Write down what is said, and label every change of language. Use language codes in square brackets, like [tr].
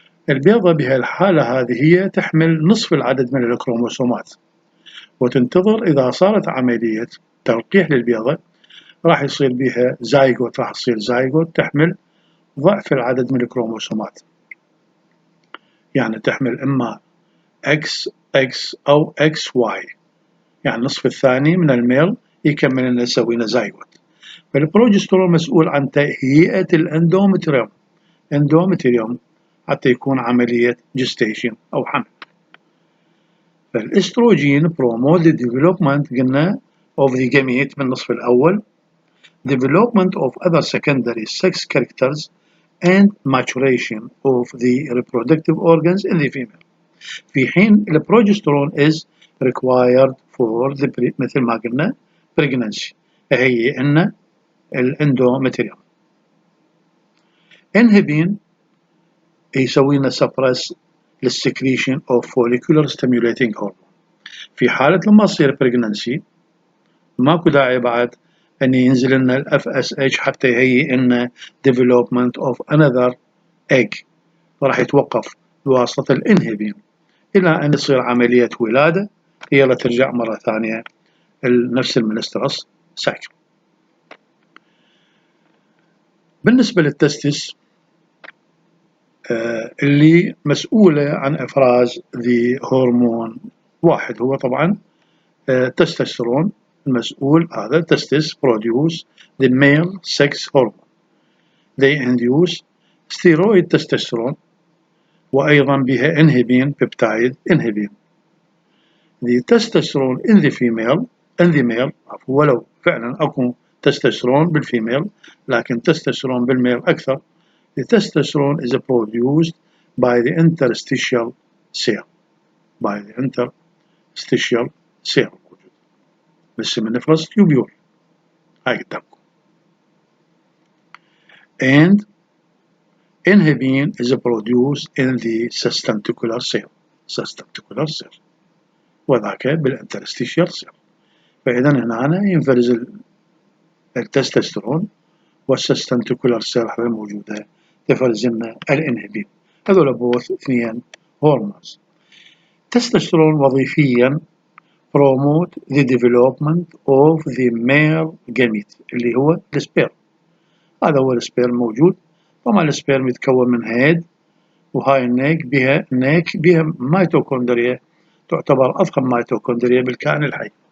[ar] البيضة بهالحالة هذه هي تحمل نصف العدد من الكروموسومات، وتنتظر إذا صارت عملية تلقيح للبيضة راح يصير بها زايغوت، راح تصير زايغوت تحمل ضعف العدد من الكروموسومات، يعني تحمل إما XX أو XY، يعني النصف الثاني من الميل يكمل لنا يسوي لنا زايغوت. فالبروجسترون مسؤول عن تهيئة اندومتريوم حتى يكون عملية جستيشن أو حمل. فالاستروجين [en] promote the development [ar] قلنا [en] of the gamete [ar] من النصف الأول، [en] development of other secondary sex characters and maturation of the reproductive organs in the female. [ar] في حين البروجسترون [en] is required for the [ar] مثل ما قلنا pregnancy، هي إن الاندومتريوم. [en] inhibin [ar] يسوي لنا [en] suppress للسكريشن of follicular stimulating hormone. [ar] في حالة لما تصير pregnancy ماكو داعي بعد أن ينزل لنا ال FSH حتى يهيئ لنا development of another egg، راح يتوقف بواسطة الانهبين إلى أن يصير عملية ولادة، يلا ترجع مرة ثانية نفس المنسترس سايكل. بالنسبة للتستس اللي مسؤولة عن إفراز ذي هرمون واحد، هو طبعا تستوستيرون المسؤول، هذا تستس [en] produce the male sex hormone. They induce steroid testosterone [ar] وأيضا بها [en] inhibin peptide inhibin. The testosterone in the male [ar] ولو فعلا أكو تستوستيرون بالفيميل لكن تستوستيرون بالميل أكثر. [en] The testosterone is produced by the interstitial cell [ar] بالسيمنيفرس تيوبيول هاي قدامكم. [en] And inhibin is produced in the sustentacular cell [ar] وذاك بالانترستيشيال [en] cell. [ar] فإذا هنا ينفرز التستوستيرون والسستنتيكولار سيل الموجودة تفرز لنا الانهبين. هذول بوث اثنين هرمونز. تستوستيرون وظيفيا [en] promote the development of the male gamete [ar] اللي هو السبيرم. هذا هو السبيرم موجود. طبعا السبيرم يتكون من هيد، وهاي النيك بها ميتوكوندريا تعتبر أضخم ميتوكوندريا بالكائن الحي.